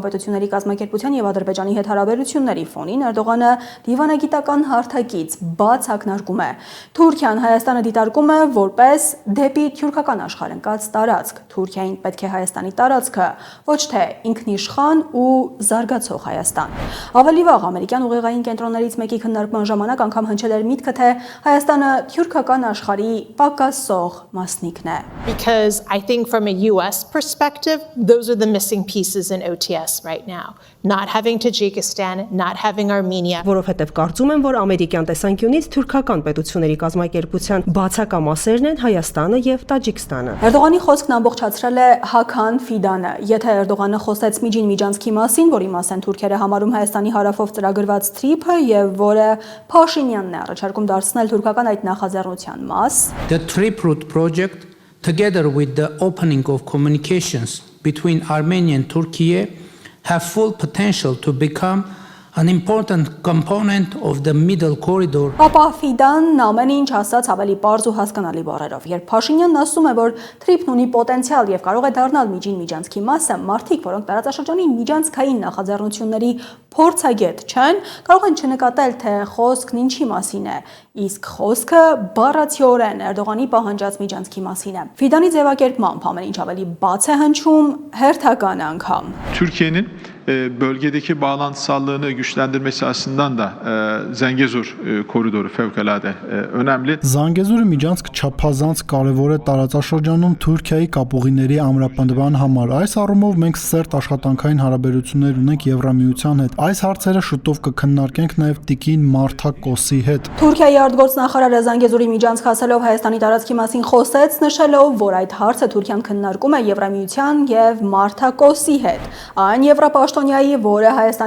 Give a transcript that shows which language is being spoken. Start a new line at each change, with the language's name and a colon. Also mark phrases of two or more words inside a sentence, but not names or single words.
Armenian: պետությունների կազմակերպության եւ Ադրբեջանի հետ հարաբերությունների ֆոնին Էրդողանը դիվանագիտական հարթակից բաց ակնարկում է։ Թուրքիան Հայաստանը դիտարկում է որպես դեպի թուրքական աշխարհ ընկած տարածք։ Թուրքիային պետք է Հայաստանի տարածքը, ոչ թե ինքնիշխան ու զարգացող Հայաստան։ Ավելի վաղ ամերիկյան ուղեղային կենտրոններից մեկի քննարկման ժամանակ անգամ հնչել էր միտքը, թե Հայաստանը թուրքական աշխարհի պակասող մասնիկն է։
English: Because I think from a US perspective, those are the missing pieces in OTS right now. Not having Tajikistan, not having Armenia.
Armenian: Որովհետև կարծում եմ, որ ամերիկյան տեսանկյունից թուրքական պետությունների կազմակերպության բացակա մասերն են Հայաստանը եւ Տաջիկստանը։ Էրդողանի խոսքն ամբողջացրել է Հական Ֆիդանը։ Եթե Էրդողանը խոսեց Միջին Միջանցքի մասին, որի մաս են թուրքերը համարում Հայաստանի հարավով ծրագրված թրիփը եւ որը Փաշինյանն է առաջարկում դարձնել թուրքական այդ նախաձեռնության մաս,
English: The Trip Route project, together with the opening of communications between Armenia and Turkey, have full potential to become an important component of the middle corridor.
Armenian: Ապա Ֆիդանն ամեն ինչ ասաց ավելի պարզ ու հասկանալի բառերով։ Երբ Փաշինյանն ասում է, որ թրիփն ունի պոտենցիալ եւ կարող է դառնալ Միջին Միջանցքի մասը, մարդիկ, որոնք տարածաշրջանի միջանցքային նախաձեռնությունների փորձագետ չեն, կարող են չնկատել, թե խոսքն ինչի մասին է, իսկ խոսքը բառացիորեն Էրդողանի պահանջած միջանցքի մասին է։ Ֆիդանի ձևակերպմամբ ամեն ինչ ավելի bաց է հնչում, հերթական անգամ։
Turkish: Türkiye'nin bölgedeki bağlantısallığını güçlendirmesi açısından da Zengezur koridoru fevkalade önemli.
Armenian: Զանգեզուրի միջանցքը չափազանց կարևոր է տարածաշրջանում Թուրքիայի կապուղիների ամրապնդման համար։ Այս առումով մենք սերտ աշխատանքային հարաբերություններ ունենք Եվրամիության հետ։ Այս հարցերը շուտով կքննարկենք նաև Տիկին Մարթա Կոսի հետ։ Թուրքիայի արտգործնախարարը Զանգեզուրի միջանցք ասելով Հայաստանի տարածքի մասին խոսեց, նշելով, որ այդ հարցը Թուրքիան քննարկում է Եվրամիության եւ Մարթա Կոսի հետ։ Այն Եվրապաշտոնյայի, որը Հայաստանի